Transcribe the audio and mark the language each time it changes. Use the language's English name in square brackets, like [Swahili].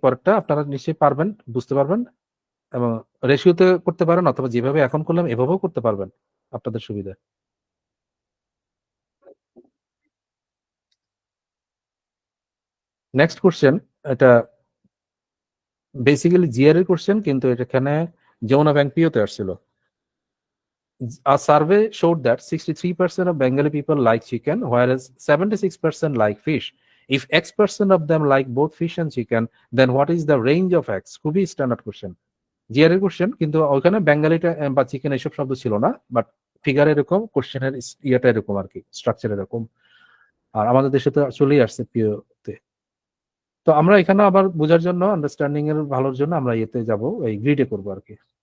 [Bangla] পরেরটা আপনারা নিশ্চয়ই পারবেন, বুঝতে পারবেন, এবং রেশিওতে করতে পারেন, অথবা যেভাবে এখন করলাম এভাবেও করতে পারবেন আপনাদের সুবিধা। নেক্সট কোশ্চেন, এটা বেসিক্যালি জিআর এর কোশ্চেন, কিন্তু এখানে যমুনা ব্যাংক পিওতে আসছিল। [English] A survey showed that 63% of Bengali people like chicken, whereas 76% like fish. If X% of them like both fish and chicken, then what is the range of X? [Bangla] খুবই standard question, GR এর question, কিন্তু ওখানে বেঙ্গালিটা বা chicken এসব শব্দ ছিল না, but figure এরকম, কোশ্চেনের ইয়েটা এরকম আর কি, স্ট্রাকচার এরকম। আর আমাদের দেশে তো চলেই আসছে পিওতে। তো আমরা এখানে আবার বোঝার জন্য, আন্ডারস্ট্যান্ডিং এর ভালোর জন্য আমরা ইয়েতে যাব, এই গ্রিডে করবো আর কি।